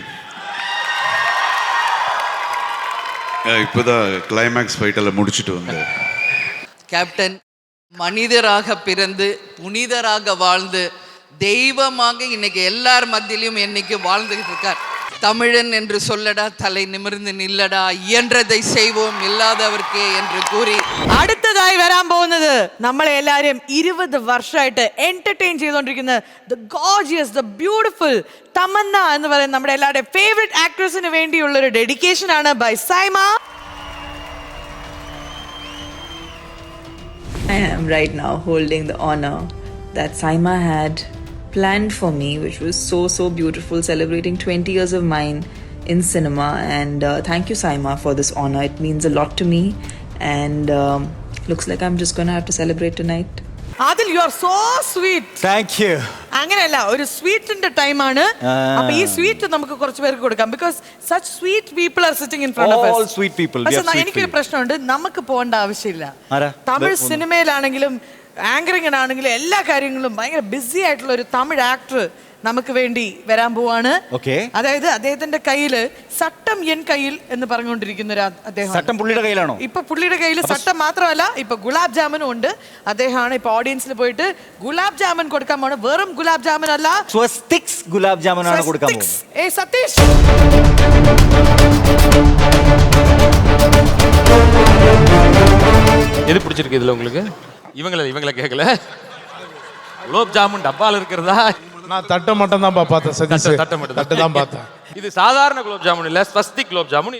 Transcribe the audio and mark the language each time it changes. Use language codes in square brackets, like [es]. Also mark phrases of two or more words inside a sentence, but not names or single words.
[ta] இப்போதான் கிளைமேக்ஸ் ஃபைட்டெல்லாம் முடிச்சுட்டு வந்தேன். கேப்டன் மனிதராக பிறந்து புனிதராக வாழ்ந்து தெய்வமாக இன்னைக்கு எல்லார் மத்தியிலும் இன்னைக்கு வாழ்ந்துகிட்டு இருக்கார். தமிழன் என்று சொல்லடா, தலை நிமிர்ந்து நில்லடா, இயன்றதை செய்வோம் ഇല്ലാதവർക്കേ என்று കൂറി [ml] അടുത്തതായി വരാൻ പോകുന്നത് നമ്മളെ എല്ലാവരും 20 വർഷമായിട്ട് എന്റർടൈൻ ചെയ്തുകൊണ്ടിരിക്കുന്ന [en] the gorgeous, the beautiful [ml] തമന്ന എന്ന് പറയുന്ന നമ്മുടെ എല്ലാവരുടെയും ഫേവറേറ്റ് ആക്ട്രസിന് വേണ്ടിയുള്ള ഒരു ഡെഡിക്കേഷൻ ആണ് ബൈ സൈമ. [en] I am right now holding the honor that Saima had planned for me, which was so beautiful, celebrating 20 years of mine in cinema. And thank you, Saima, for this honor. It means a lot to me, and looks like I'm just gonna have to celebrate tonight. Adil, you are so sweet. Thank you. [ml] അങ്ങനെയല്ല, ഒരു സ്വീറ്റിന്റെ ടൈമാണ്. അപ്പൊ ഈ സ്വീറ്റ് നമുക്ക് കുറച്ച് പേർക്ക് കൊടുക്കാം, [en] because such sweet people are sitting in front of us. All sweet people. [ml] പക്ഷെ എനിക്കൊരു പ്രശ്നമുണ്ട്, നമുക്ക് പോകേണ്ട ആവശ്യമില്ല. തമിഴ് സിനിമയിലാണെങ്കിലും ആങ്കറിങ്ങിനാണെങ്കിലും എല്ലാ കാര്യങ്ങളും ഭയങ്കര ബിസി ആയിട്ടുള്ള ഒരു തമിഴ് ആക്ടർ നമുക്ക് വേണ്ടി വരാൻ പോവാണ്. അതായത് അദ്ദേഹത്തിന്റെ കയ്യില് സട്ടം എൻ കയ്യിൽ എന്ന് പറഞ്ഞുകൊണ്ടിരിക്കുന്ന ഒരു അദ്ദേഹം. സട്ടം പുള്ളിയുടെ കയ്യിലാണോ? ഇപ്പൊ പുള്ളിയുടെ കയ്യിൽ സട്ടം മാത്രമല്ല, ഇപ്പൊ ഗുലാബ് ജാമുനും ഉണ്ട്. അദ്ദേഹമാണ് ഇപ്പൊ ഓഡിയൻസിൽ പോയിട്ട് ഗുലാബ് ജാമുൻ കൊടുക്കാൻ പോണ്. വെറും ഗുലാബ് ജാമുൻ അല്ല, സ്വസ്തിക്സ് ഗുലാബ് ജാമുൻ ആണ് കൊടുക്കാൻ പോകുന്നത്. ഏയ് സതീഷ്, [ta] எது பிடிச்சிருக்கு இதுல உங்களுக்கு? இவங்கள கேட்கல. குலோப் ஜாமுன் டப்பால இருக்கிறதா? நான் தட்டை மட்டும் தான் பார்த்தேன் சதீஷ். தட்டை தான் பார்த்தேன். இது சாதாரண குலோப் ஜாமுன் இல்ல, ஸ்வஸ்திக் குலோப் ஜாமுன்.